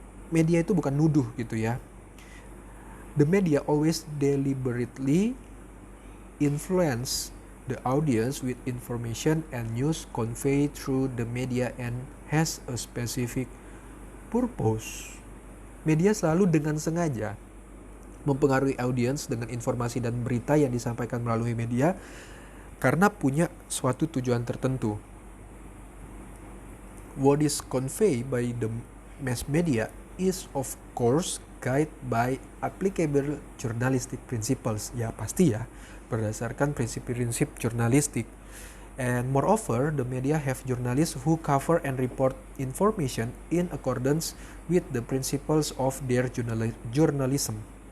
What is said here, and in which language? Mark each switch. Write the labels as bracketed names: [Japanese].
[Indonesian] Media itu bukan nuduh gitu ya. [English] The media always deliberately influence the audience with information and news conveyed through the media and has a specific purpose. [Indonesian] Media selalu dengan sengaja mempengaruhi audiens dengan informasi dan berita yang disampaikan melalui media karena punya suatu tujuan tertentu. [English] What is conveyed by the mass media is of course guided by applicable journalistic principles. [Indonesian] Ya pasti ya, berdasarkan prinsip-prinsip jurnalistik. [English] And moreover, the media have journalists who cover and report information in accordance with the principles of their journalism.